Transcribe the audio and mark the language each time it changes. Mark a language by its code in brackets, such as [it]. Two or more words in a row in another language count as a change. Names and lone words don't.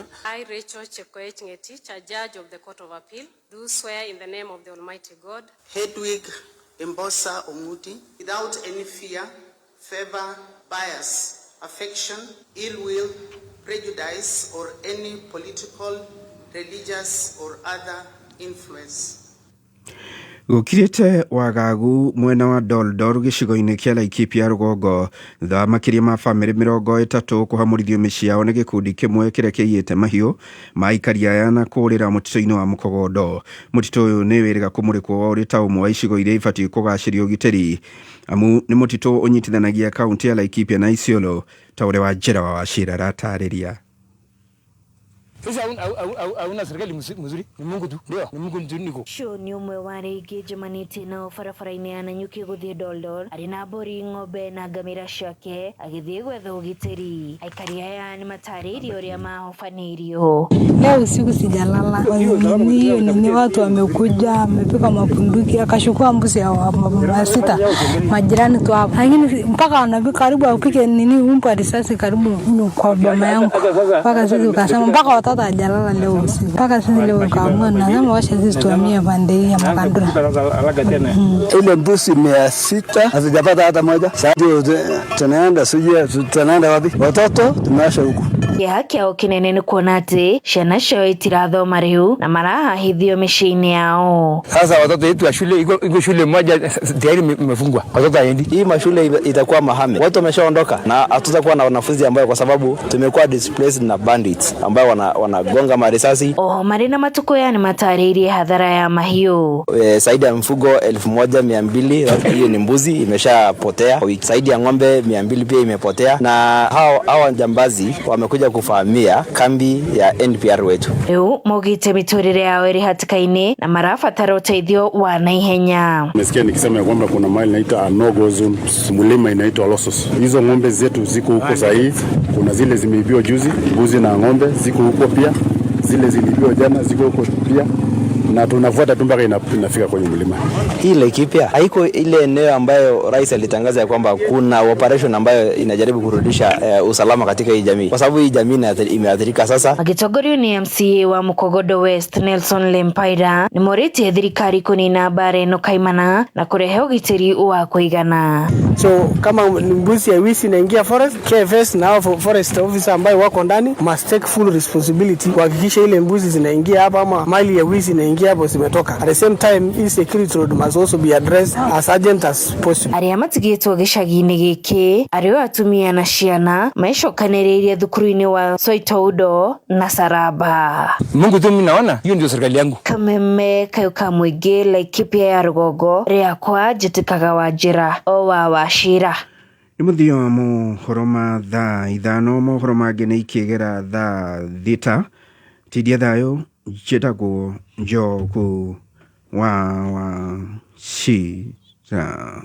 [en] I, Rachel Chepkoech Ngetich, a judge of the Court of Appeal, do swear in the name of the Almighty God. Hedwig Mbosa Omuti, without any fear, favor, bias, affection, ill will, prejudice, or any political, religious, or other influence. [ki] Gukirite wagagu mwena wa Doldor gicigo-inĩ kia Laikipia rũgongo thutha makĩria ma bamĩrĩ 30 kũhamũrithio mĩciĩ yao nĩ gĩkundi kĩmwe kĩrĩa kĩiyĩte mahiũ maikaria aya na kũũrĩra mũtitũ-inĩ wa Mũkogondo. Mũtitũ ũyũ nĩ wĩrĩga kũmũrĩkwo ũrĩ ta ũmwe wa icigo iria ibatiĩ kũgacĩrio ũgitĩri amu nĩ mũtitũ ũnyitithanagia kaunti ya Laikipia na Isiolo ta ũrĩa Wanjĩra wa Wachira aratarĩria. [sw] Sasa hauna serikali mzuri, ni Mungu tu. Ndio, ni Mungu tu niko. [ki] Sho ni umwe wa rĩngĩ njemanĩtie nao barabara-inĩ ya Nanyuki gũthiĩ Doldor arĩ na mbũri, ng'ombe na ngamĩra ciake agĩthiĩ gwetha ũgitĩri. Aikari aya nĩ matarĩirie ũrĩa mahofanĩirio. [sw] Leo usiku sijalala. Ni watu wamekuja, wamepika mapunduki, akachukua mbuzi ya sita. Majirani tu hapo. Lakini mpaka wanapika karibu apike nini umpa risasi karibu kwa boma yangu. Mpaka sisi ukasema mpaka watoto hajalala leo usiku. Mpaka sisi leo kaamua na sema wacha sisi tuhamie pande hii ya Makandura. Ile mbuzi 600 hazijapata hata moja. Sasa tunaenda tunaenda wapi? Watoto tumeasha huko. [ki] Kĩeha kĩao kĩnene nĩ kuona atĩ ciana ciao itirathoma rĩu na marahahithio mĩciĩ-inĩ yao. [sw] Sasa watoto wetu wa shule iko shule moja tayari imefungwa. Watoto haendi. Hii mashule itakuwa mahame. Watu wameshaondoka na hatutakuwa na wanafunzi ambao kwa sababu tumekuwa displaced na bandits ambao wanagonga marisasi. [ki] Marĩ na matukũ ya nĩ matarĩirie hadhara ya mahiũ. [sw] Zaidi ya mfugo 1200 hiyo ni mbuzi imeshapotea. Zaidi ya ng'ombe 200 pia imepotea na hao njambazi wamekuja kufahamia kambi ya NPR wetu. [ki] Rĩu maugĩte mĩtũrĩre yao ĩrĩ hatĩka-inĩ na marabatara ũteithio wa naihenya. [sw] Nimesikia nikisema kwamba kuna mali inaitwa [en] no-go zone, [sw] mlima inaitwa Losos. Hizo ng'ombe zetu ziko huko sahihi. Kuna zile zimeibiwa juzi, mbuzi na ng'ombe ziko huko pia. Zile zilibiwa jana ziko huko pia. Na tunafuata tu mpaka inafika kwenye mlima. Hii Laikipia haiko ile eneo ambayo rais alitangaza kwamba kuna operation ambayo inajaribu kurudisha usalama katika hii jamii. Kwa sababu hii jamii imeathirika sasa. [ki] Agĩtongorio nĩ MCA wa Mukogodo West Nelson Lempaira nĩ morĩtie thirikari kũnina mbara ĩno kaimana na kũrehe ũgitĩri wa kũigana. [sw] So kama mbuzi ya wizi inaingia forest, KFS na [en] forest officer [sw] ambayo wako ndani [en] must take full responsibility [sw] kuhakikisha ile mbuzi zinaingia hapa ama mali ya wizi inaingia hapo zimetoka. [en] At the same time, hii security road must also be addressed as urgent as possible. [ki] Arĩa matigĩtwo gĩcagi-inĩ gĩkĩ arĩ atumia na ciana macokanĩrĩirie thukuru-inĩ wa Soitoudo na Saraba. [sw] Mungu tu mimi naona hiyo ndio serikali yangu. [ki] Kameme Kayuka Mwĩingĩ Laikipia ya rũgongo rĩakwa njĩtĩkaga Wanjĩra o wa Wachira. Nĩ mũthia wa mohoro ma thaa 5 mohoro mangĩ nĩ ikĩgera thaa 6 tidia thayũ njĩtagwo Njogu wa Wachira.